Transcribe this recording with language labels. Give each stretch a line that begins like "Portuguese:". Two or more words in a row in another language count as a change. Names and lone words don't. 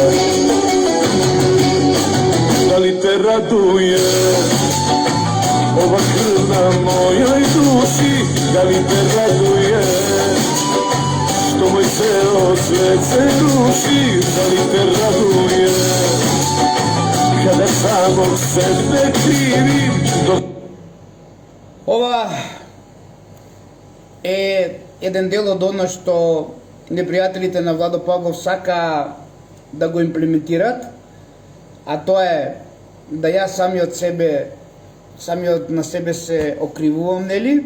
Serbian: Da li te raduje ova krv na mojoj duši, da li te raduje što moj ceo svet se ruši, da li te raduje kada samog sebe krivim.
Macedonian: Ова е еден дел од оно што непријателите на Владо Павлов сака да го имплементират, а тоа е да јас самиот на себе се окривувам, нели?